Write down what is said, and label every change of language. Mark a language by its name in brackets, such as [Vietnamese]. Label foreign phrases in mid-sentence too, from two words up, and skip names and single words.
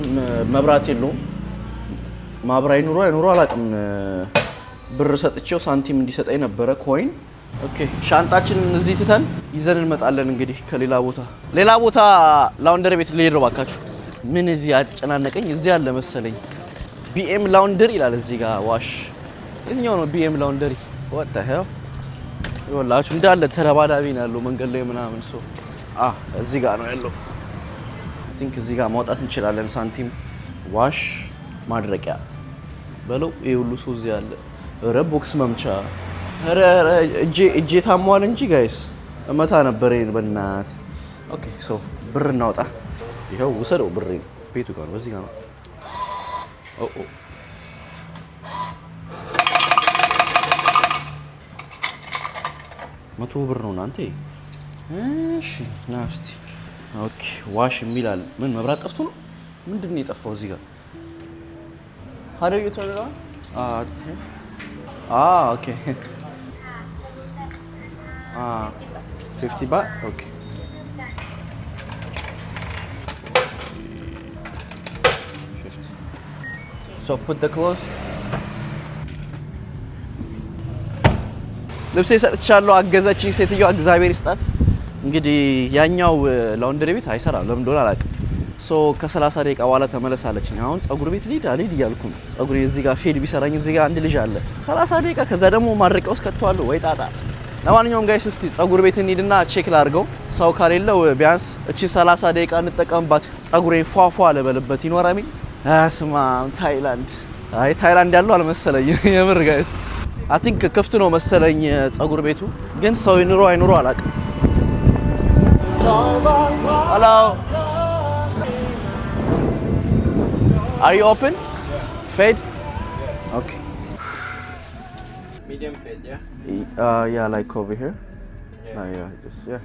[Amharic] መብራት የለውም። ማብራይ ኑሮ አይኑሮ አላውቅም። ብር ሰጥቼው ሳንቲም እንዲሰጠኝ ነበረ ኮይን። ኦኬ ሻንጣችንን እዚህ ትተን ይዘን እንመጣለን እንግዲህ ከሌላ ቦታ ላውንደሪ ቤት ልሄድ ነው ባካችሁ። ምን እዚህ አጨናነቀኝ። እዚህ አለ መሰለኝ ቢኤም ላውንደሪ ይላል እዚህ ጋር ዋሽ። የትኛው ነው ቢኤም ላውንደሪ? [English] what the hell [Amharic] ይወላችሁ እንዳለ ተረባዳቢ ነው ያለው መንገድ ላይ ምናምን ሰው እዚህ ጋር ነው ያለው። [English] I think [Amharic] እዚህ ጋር ማውጣት እንችላለን ሳንቲም። ዋሽ ማድረቂያ በለው ይሄ ሁሉ ሰው እዚህ አለ። ኧረ ቦክስ መምቻ ኧረ እጄ ታሟል እንጂ ጋይስ እመታ ነበር ይሄን በእናት። [English] okay so [Amharic] ብር እናውጣ። ይሄው ውሰደው ብር ቤቱ ጋር በዚህ ጋር ነው። ኦ 100 ብር ነው እናንተ። እሺ [English] nasty okay wash [Amharic] የሚላል ምን መብራት ጠፍቶ ነው ምንድን ነው የጠፋው እዚህ ጋር? [English] how do you turn it on? okay 50 baht. okay so put the clothes. [Amharic] ልብሴ ሰጥቻለሁ። አገዛችኝ ሴትዮዋ እግዚአብሔር ይስጣት። እንግዲህ ያኛው ላውንደሪ ቤት አይሰራም ለምን እንደሆነ አላውቅም። ከ30 ደቂቃ በኋላ ተመለሳለችኝ። አሁን ጸጉር ቤት ልሂድ እያልኩ ነው። ጸጉሬ እዚህ ጋር ፌድ ቢሰራኝ እዚህ ጋር አንድ ልጅ አለ 30 ደቂቃ ከዛ ደግሞ ማድረቂያ ውስጥ ከተዋለሁ ወይ ጣጣ። ለማንኛውም ጋይስ እስቲ ጸጉር ቤት እንሂድና ቼክ ላድርገው። ሰው ካሌለው ቢያንስ እቺ 30 ደቂቃ እንጠቀምባት። ጸጉሬን ፏፏ ለበለበት ይኖራሚ። አስማ ታይላንድ ያለው አልመሰለኝ የምር ጋይስ። [English] I think [Amharic] ክፍት ነው መሰለኝ ጸጉር ቤቱ ግን ሰው ይኑሮ አይኑሮ አላውቅም። [English] hello are you open? Fade? Okay. Medium fade, yeah? Yeah, like over here. Yeah. Yeah.